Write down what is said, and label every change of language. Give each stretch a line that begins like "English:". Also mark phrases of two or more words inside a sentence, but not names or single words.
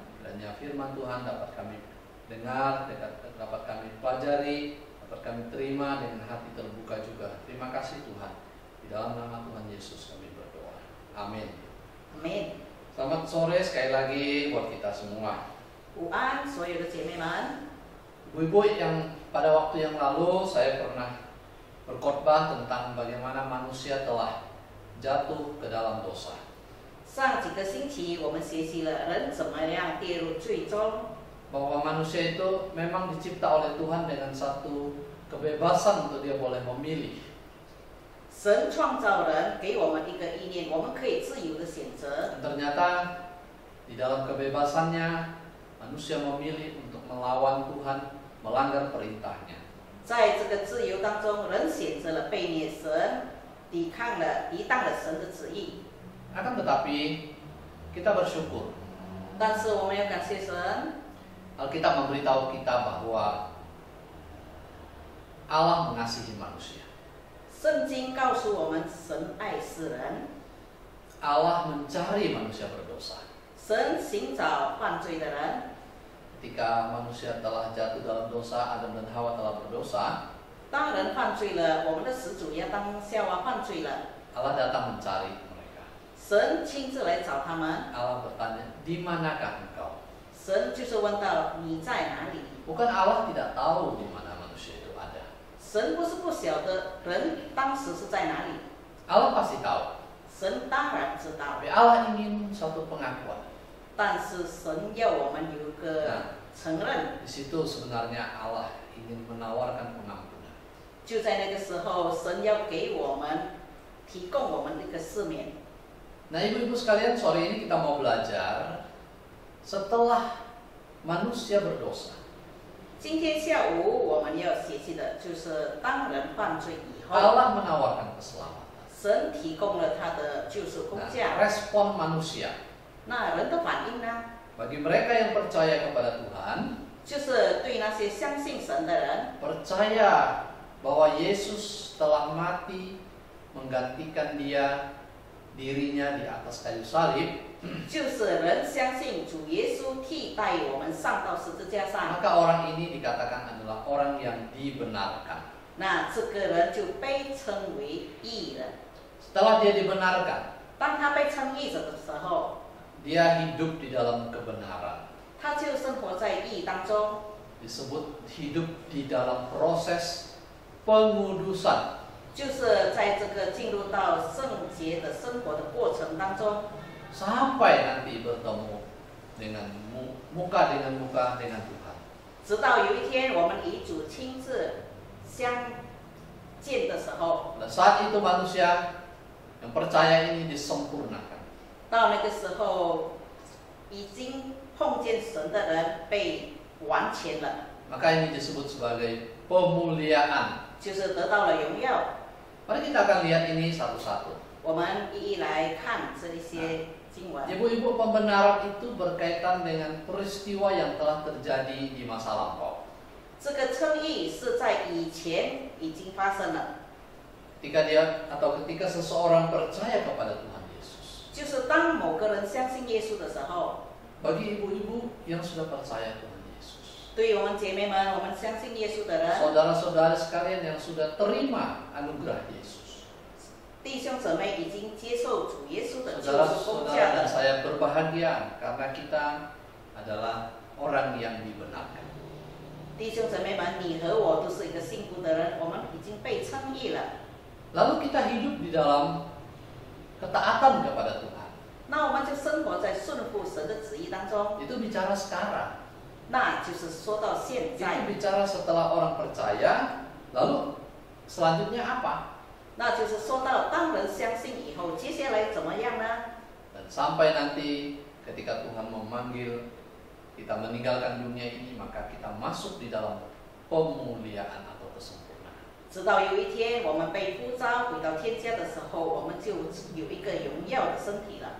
Indonesian: Kiranya firman Tuhan dapat kami dengar, dapat kami pelajari, dapat kami terima dengan hati terbuka juga. Terima kasih Tuhan. Di dalam nama Tuhan Yesus kami berdoa. Amin. Amin。 Selamat sore sekali lagi buat kita semua.
Chinese: 午安，所有的姐妹们。
Indonesian: Ibu-ibu yang pada waktu yang lalu saya pernah berkhotbah tentang bagaimana manusia telah jatuh ke dalam dosa.
Chinese: 上几个星期我们学习了人怎么样跌入最终，
Indonesian: Bahwa manusia itu memang dicipta oleh Tuhan dengan satu kebebasan untuk dia boleh memilih.
Chinese: 神创造人，给我们一个意念，我们可以自由的选择。
Indonesian: Dan ternyata di dalam kebebasannya manusia memilih untuk melawan Tuhan, melanggar perintahnya.
Chinese: 在这个自由当中，人选择了背逆神，抵当了神的旨意。
Indonesian: Akan tetapi kita bersyukur.
Chinese: 但是我们要感谢神，
Indonesian: Alkitab memberitahu kita bahwa Allah mengasihi manusia.
Chinese: 圣经告诉我们，神爱世人，
Indonesian: Allah mencari manusia berdosa.
Chinese: 神寻找犯罪的人。
Indonesian: Ketika manusia telah jatuh dalam dosa, Adam dan Hawa telah berdosa,
Chinese: 当人犯罪了，我们的始祖亚当夏娃犯罪了，
Indonesian: Allah datang mencari mereka.
Chinese: 神亲自来找他们。
Indonesian: Allah bertanya, di manakah engkau?
Chinese: 神就是问到你在哪里？
Indonesian: Bukan Allah tidak tahu di mana manusia itu ada.
Chinese: 神神不是不晓得人当时是在哪里，
Indonesian: Allah pasti tahu.
Chinese: 神当然知道，
Indonesian: Tapi Allah ingin suatu pengakuan.
Chinese: 但是神要我们有个承认。
Indonesian: Di situ sebenarnya Allah ingin menawarkan pengampunan.
Chinese: 就在那个时候，神要给我们提供我们一个赦免。
Indonesian: Nah, ibu-ibu sekalian, sore ini kita mau belajar setelah manusia berdosa.
Chinese: 今天下午我们要学习的就是当人犯罪以后，
Indonesian: Allah menawarkan keselamatan.
Chinese: 神提供了他的救赎工
Indonesian: Nah,
Chinese: 价。
Indonesian: respon manusia
Chinese: 那人的反应呢？
Indonesian: bagi mereka yang percaya kepada Tuhan,
Chinese: 就是对那些相信神的人，
Indonesian: percaya bahwa Yesus telah mati menggantikan dirinya di atas kayu salib,
Chinese: 就是人相信主耶稣替代我们上到十字架上，
Indonesian: maka orang ini dikatakan adalah orang yang dibenarkan.
Chinese: 那这个人就被称为义人。
Indonesian: Setelah dia dibenarkan,
Chinese: 当他被称义者的时候，
Indonesian: dia hidup di dalam kebenaran.
Chinese: 他就生活在义当中，
Indonesian: Disebut hidup di dalam proses pengudusan.
Chinese: 就是在这个进入到圣洁的生活的过程当中，
Indonesian: Sampai nanti bertemu dengan muka dengan muka dengan Tuhan.
Chinese: 直到有一天我们与主亲自相见的时候，
Indonesian: Dan saat itu manusia yang percaya ini disempurnakan.
Chinese: 到那个时候，已经碰见神的人被完全了，
Indonesian: Maka ini disebut sebagai pemuliaan.
Chinese: 就是得到了荣耀。
Indonesian: Mari kita akan lihat ini satu-satu.
Chinese: 我们一一来看这一些经文。
Indonesian: Ibu-ibu, pembenaran itu berkaitan dengan peristiwa yang telah terjadi di masa lampau.
Chinese: 这个称义是在以前已经发生了，
Indonesian: Ketika seseorang percaya kepada Tuhan Yesus.
Chinese: 就是当某个人相信耶稣的时候，
Indonesian: Bagi ibu-ibu yang sudah percaya Tuhan Yesus,
Chinese: 对于我们姐妹们，我们相信耶稣的人，
Indonesian: saudara-saudara sekalian yang sudah terima anugerah Yesus,
Chinese: 弟兄姊妹已经接受主耶稣的救赎工价
Indonesian: saudara-saudara dan
Chinese: 的，
Indonesian: saya berbahagia karena kita adalah orang yang dibenarkan.
Chinese: 弟兄姊妹们，你和我都是一个幸福的人，我们已经被称义了。
Indonesian: Lalu kita hidup di dalam ketaatan kepada Tuhan.
Chinese: 那我们就生活在顺服神的旨意当中，
Indonesian: Itu bicara sekarang.
Chinese: 那就是说到现
Indonesian: Itu
Chinese: 在，
Indonesian: bicara setelah orang percaya, lalu selanjutnya apa?
Chinese: 那就是说到当人相信以后，接下来怎么样呢？
Indonesian: Dan sampai nanti ketika Tuhan memanggil kita meninggalkan dunia ini, maka kita masuk di dalam pemuliaan atau kesempurnaan.
Chinese: 直到有一天我们被呼召回到天家的时候，我们就有一个荣耀的身体了。